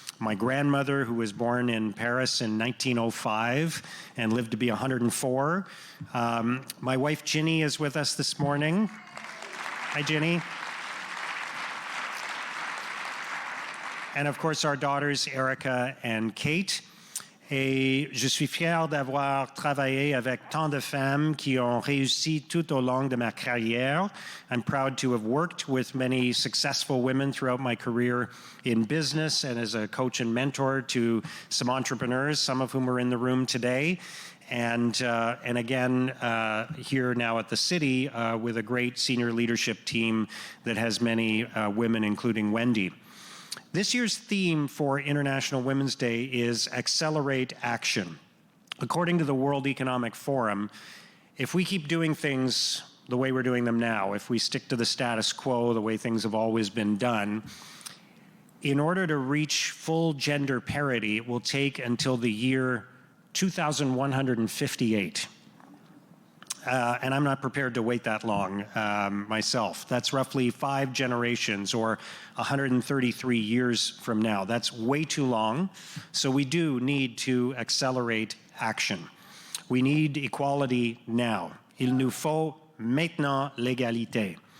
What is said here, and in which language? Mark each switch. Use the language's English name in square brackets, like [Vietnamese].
[English] My grandmother, who was born in Paris in 1905 and lived to be 104. My wife, Ginny, is with us this morning. Hi, Ginny. And of course, our daughters, Erica and Kate. [French] Et je suis fier d'avoir travaillé avec tant de femmes qui ont réussi tout au long de ma carrière. [English] I'm proud to have worked with many successful women throughout my career in business and as a coach and mentor to some entrepreneurs, some of whom are in the room today. And again, here now at the city with a great senior leadership team that has many women, including Wendy. This year's theme for International Women's Day is Accelerate Action. According to the World Economic Forum, if we keep doing things the way we're doing them now, if we stick to the status quo, the way things have always been done, in order to reach full gender parity, it will take until the year 2158. And I'm not prepared to wait that long myself. That's roughly 5 generations or 133 years from now. That's way too long. So we do need to accelerate action. We need equality now. [French] Il nous faut maintenant l'égalité.